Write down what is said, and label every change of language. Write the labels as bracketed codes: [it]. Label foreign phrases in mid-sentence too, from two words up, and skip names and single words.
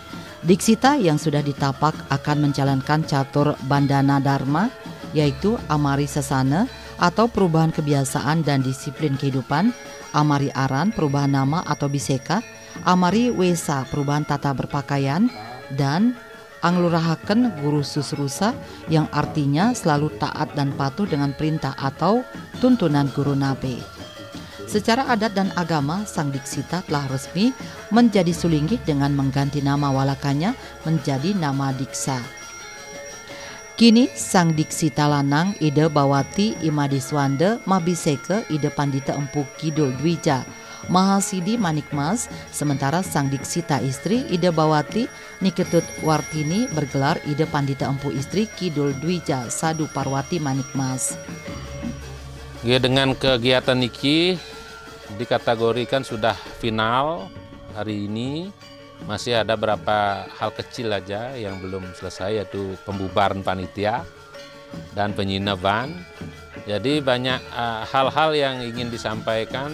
[id] Diksita yang sudah ditapak akan menjalankan catur bandana dharma, yaitu [kaw] amari sesana [id] atau perubahan kebiasaan dan disiplin kehidupan, [kaw] amari aran [id] perubahan nama atau biseka, [kaw] amari wesa [id] perubahan tata berpakaian, dan [kaw] anglurahaken guru susrusa [id] yang artinya selalu taat dan patuh dengan perintah atau tuntunan guru nabe. Secara adat dan agama, Sang Diksita telah resmi menjadi Sulinggih dengan mengganti nama walakanya menjadi nama Diksa. Kini Sang Diksita lanang Ida Bawati Imadiswanda Mabiseke Ida Pandita Empu Kidul Dwija Mahasidi Manikmas, sementara Sang Diksita istri Ida Bawati Niketut Wartini bergelar Ida Pandita Empu istri Kidul Dwija Sadu Parwati Manikmas. Ya, dengan kegiatan niki dikategorikan sudah final hari ini, masih ada beberapa hal kecil aja yang belum selesai, yaitu pembubaran panitia dan penyinaban. Jadi banyak hal-hal yang ingin disampaikan.